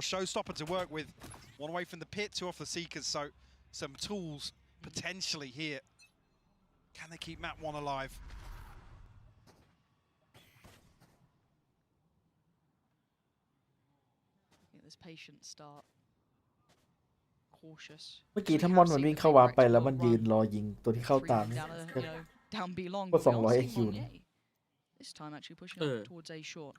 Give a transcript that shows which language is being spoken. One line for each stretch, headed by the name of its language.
English: Showstopper to work with. One away from the pit, two off the Seekers, so some tools potentially here. Can they keep Map 1 alive? Look at this patient start. cautious.
Thai: เมื่อกี้ถ้ามอนมันวิ่งเข้าวาร์ปไปแล้วมันยืนรอยิงตัวที่เข้าตาม
English: Down B long.
Thai: ก็200 IQ นะ
English: This time actually pushing towards A short.